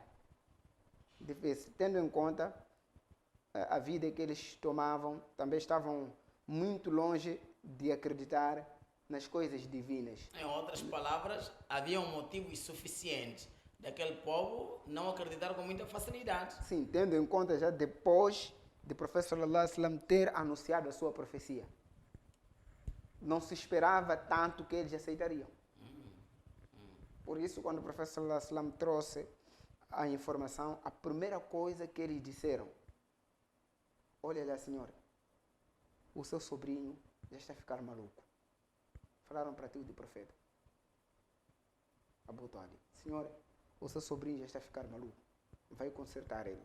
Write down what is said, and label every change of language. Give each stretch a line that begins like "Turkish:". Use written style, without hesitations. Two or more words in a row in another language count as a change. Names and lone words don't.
Portuguese: Difícil, tendo em conta a vida que eles tomavam, também estavam muito longe de acreditar nas coisas divinas. Em outras palavras, havia motivos suficientes daquele povo não acreditar com muita facilidade. Sim, tendo em conta já depois de professor
Arabic: صلى الله عليه وسلم
Portuguese: ter anunciado a sua profecia. Não se esperava tanto que eles aceitariam. Por isso, quando o professor
Arabic: صلى الله عليه وسلم
Portuguese: trouxe a informação, a primeira coisa que eles disseram: olha lá, senhora, o seu sobrinho já está a ficar maluco. Falaram para tio do profeta Abu Talib: senhora, o seu sobrinho já está a ficar maluco, vai consertar ele.